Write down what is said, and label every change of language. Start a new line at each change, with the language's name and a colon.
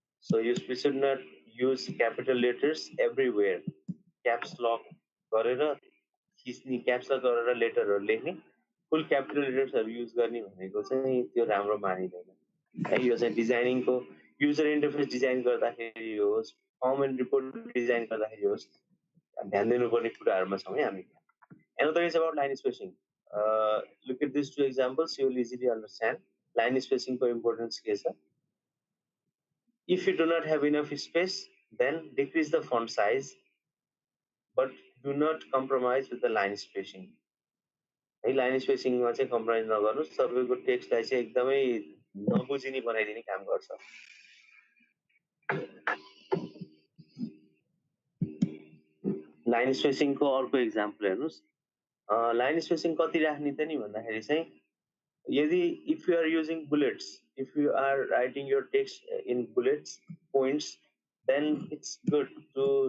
English: so we should not use capital letters everywhere
Nepali: caps lock गरेर थिच्ने caps lock गरेर लेटरहरू लेख्ने फुल capital लेटर्सहरू use गर्ने भनेको चाहिँ त्यो राम्रो मानिँदैन है यो चाहिँ डिजाइनिङको युजर इन्टरफेस डिजाइन गर्दाखेरि होस् फर्म एन्ड रिपोर्ट डिजाइन गर्दाखेरि होस् ध्यान दिनुपर्ने कुराहरूमा छौँ है हामी
English: Another is about line spacing. Look at these two examples, you will easily understand line spacing for importance case. If you do not have enough space, then decrease the font size, but do not compromise with the line spacing.
Nepali: है line स्पेसिङमा चाहिँ compromise नगर्नुहोस् तपाईँको टेक्स्टलाई चाहिँ एकदमै नबुझिने बनाइदिने काम गर्छ line स्पेसिङको अर्को इक्जाम्पल हेर्नुहोस् लाइन स्पेसिङ कति राख्ने त नि भन्दाखेरि चाहिँ यदि
English: if you are using bullets if you are writing your text in bullets points then it's good to